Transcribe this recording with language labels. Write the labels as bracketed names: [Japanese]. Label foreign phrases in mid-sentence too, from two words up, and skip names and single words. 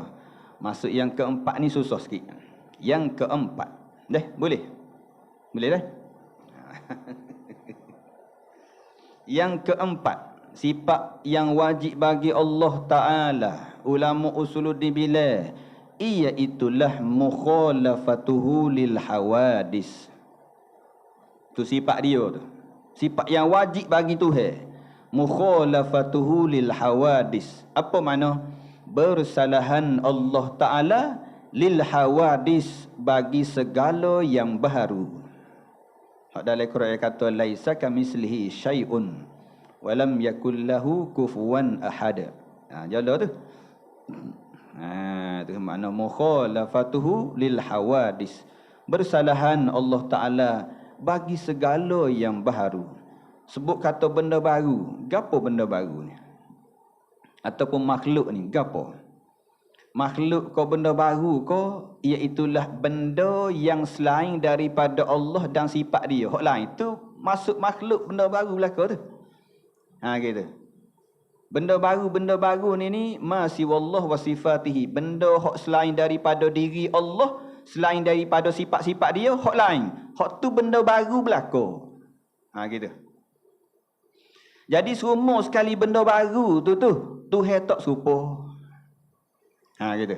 [Malay] Masuk yang keempat ni susah sikit. Yang keempat. Boleh? Boleh dah? Yang keempat. Sifat yang wajib bagi Allah Ta'ala. Ulama usuluddin bila. Iaitulah [Arabic] مخالفته للحوادث. [Malay] Tu sifat dia tu. Sifat yang wajib bagi Tuhan. [Arabic] مخالفته للحوادث. [Malay] Apa makna? Bersalahan Allah Ta'ala [Arabic] للحوادث [Malay] bagi segala yang baharu. Dalam Quran kata [Arabic] ليس كمثله شيء ولم يكن له كفوا أحد. [Malay] Jala tu. Tu makna [Arabic] مخالفته للحوادث. [Malay] Bersalahan Allah Ta'ala bagi segala yang baharu. Sebut kata benda baru. Gapo benda baru ni? Ataupun makhluk ni, gapo? Makhluk ko benda baru ko, iaitulah benda yang selain daripada Allah dan sifat dia. Hak lain tu masuk makhluk benda baru belaka tu. Gitu. Benda baru ni masih [Arabic] والله وصفاته. [Malay] Benda hak selain daripada diri Allah, selain daripada sifat-sifat dia, hak lain. Hak tu benda baru belaka. Gitu. Jadi semua sekali benda baru tu Tuhan tak serupa. Gitu.